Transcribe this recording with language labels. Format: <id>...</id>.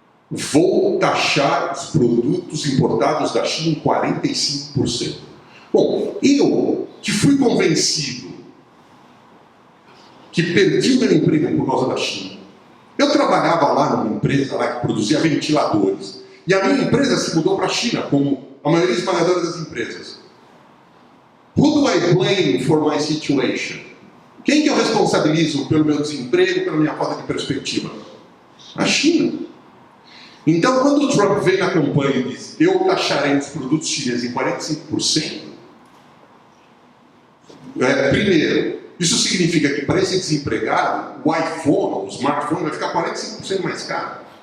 <pt>Vou taxar os produtos importados da China em 45%. Bom, eu que fui convencido que perdi o meu emprego por causa da China. Eu trabalhava lá numa empresa lá que produzia ventiladores. E a minha empresa se mudou para a China, como a maioria esmagadora das empresas.</pt> <en>Who do I blame for my situation?</en> <pt>Quem que eu responsabilizo pelo meu desemprego, pela minha falta de perspectiva? A China. Então, quando o Trump vem na campanha e diz eu taxarei os produtos chineses em 45%, primeiro, isso significa que para esse desempregado, o iPhone, o smartphone, vai ficar 45% mais caro.</pt>